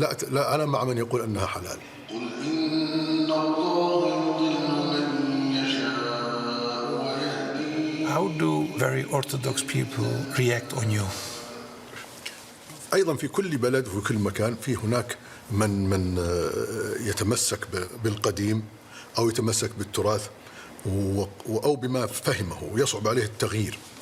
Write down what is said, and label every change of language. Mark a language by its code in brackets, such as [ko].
[ar] لا أنا مع من يقول أنها حلال. قل إن الله يضل من يشاء ويهدي. [en] How do very Orthodox people react on you? [ar] أيضا في كل بلد وفي كل مكان في هناك من يتمسك بالقديم أو يتمسك بالتراث أو بما فهمه ويصعب عليه التغيير.